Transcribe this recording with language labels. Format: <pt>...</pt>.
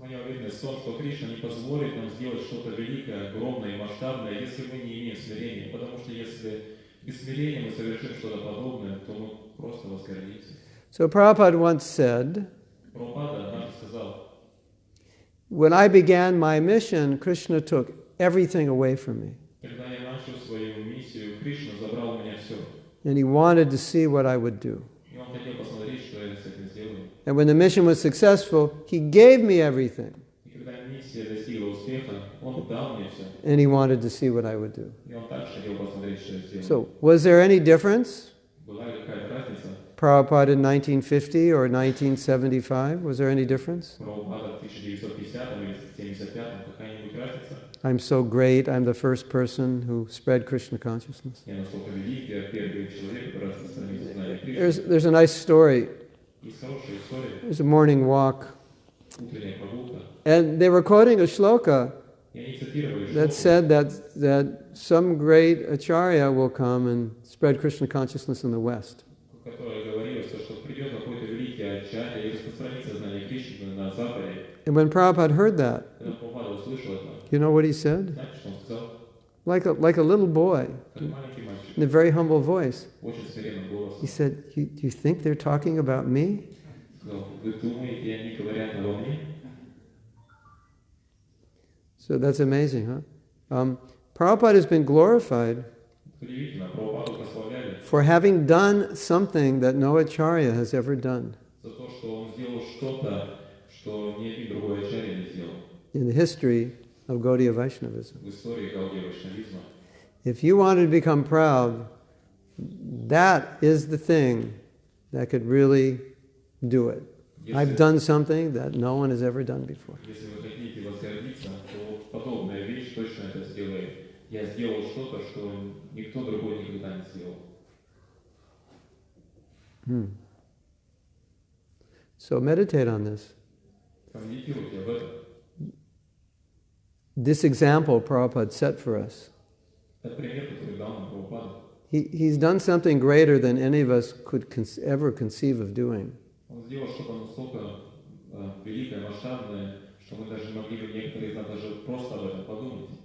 <ru>моя уверенность в том, что Кришна не позволит нам сделать что-то великое, огромное и масштабное, если мы не имеем смирения. Потому что если без смирения мы совершим что-то подобное, то мы просто возгордимся.</ru> <en>So Prabhupada once said,</en> <ru>Прабхупада однажды сказал,</ru> <en>when I began my mission, Krishna took everything away from me.</en> <ru>когда я начал свою миссию, Кришна забрал у меня все.</ru> <en>And he wanted to see what I would do.</en> <ru>И он хотел посмотреть, что я с этим сделаю.</ru> <en>And when the mission was successful, he gave me everything.</en> <ru>И когда миссия достигла успеха, он дал мне все.</ru> <en>And he wanted to see what I would do.</en> <ru>И он также хотел посмотреть, что я сделаю.</ru> <en>So, was there any difference?</en> <ru>Была ли какая-то разница?</ru> <en>Prabhupada in 1950 or 1975? Was there any difference?</en> <ru>Прабхупада в 1950 или 1975, какая-нибудь разница?</ru> <en>I'm so great, I'm the first person who spread Krishna consciousness.</en> <ru>Я настолько велик, я первый человек, который распространил сознание Кришны.</ru> <en>There's a nice story.</en> <ru>Есть хорошая история,</ru> <en>There's a morning walk.</en> <ru>утренняя прогулка.</ru> <en>And they were quoting a shloka</en> <ru>И они цитировали</ru> <en>that</en> <ru>шлоку,</ru> <en>said that some great acharya will come and spread Krishna consciousness in the West.</en> <ru>в которой говорилось, что придет какой-то великий ачарья и распространит сознание Кришны на Западе.</ru> <en>And when Prabhupada heard that,</en> <ru>Когда Прабхупада услышал это,</ru> <en>you know what he said?</en> <ru>знаете, что он сказал?</ru> <en>Like a little boy,</en> <ru>Как маленький мальчик,</ru> <en>in a very humble voice.</en> <ru>очень смиренным</ru> <en>He</en> <ru>голосом,</ru> <en>said, you think they're talking about me?</en> <ru>сказал, вы думаете, они говорят обо мне?</ru> <en>So that's amazing, huh? Prabhupada has been glorified</en> <ru>Удивительно, Прабхупаду прославляли</ru> <en>for having done something that no acharya has ever done</en> <ru>за то, что он сделал что-то, что ни один другой ачарья не сделал</ru> <en>in the history of Gaudiya Vaishnavism.</en> <ru>в истории Гаудия Вайшнавизма.</ru> <en>If you wanted to become proud, that is the thing that could really do it. I've done something that no one has ever done before.</en> <ru>Если вы хотите возгордиться, то подобная вещь точно это сделает. Я сделал что-то, что никто другой никогда не сделал.</ru> <en>So meditate on this.</en> <ru>Помедитируйте об этом.</ru> <en>This example Prabhupada set for us.</en> <ru>Это пример, который дал нам Прабхупада.</ru> <en>He's done something greater than any of us could ever conceive of doing.</en> <ru>Он сделал что-то настолько великое, масштабное, что мы даже не могли бы некоторые из нас даже просто об этом подумать.</ru>